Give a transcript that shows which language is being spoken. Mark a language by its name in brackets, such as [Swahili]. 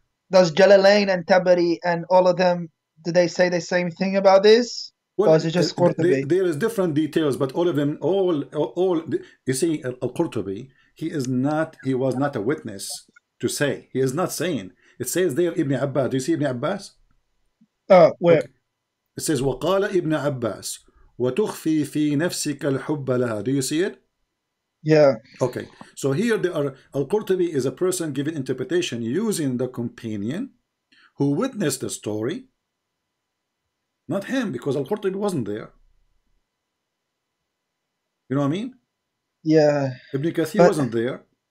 [English] Does Jalalain and Tabari and all of them, do they say the same thing about this? Well, or is it just Qurtubi? There is different details, but all of them, all you see, al-Qurtubi, he was not a witness to say. He is not saying. It says there Ibn Abbas. Do you see Ibn Abbas? Where? Okay. It says [Arabic] وقال ابن عباس وتخفي في نفسك الحب لها. [English] Do you see it? Yeah. Okay. So here they are. Al-Qurtubi is a person giving interpretation using the companion who witnessed the story, not him, because Al-Qurtubi wasn't there. You know what I mean? Yeah. Ibn Kathir wasn't there.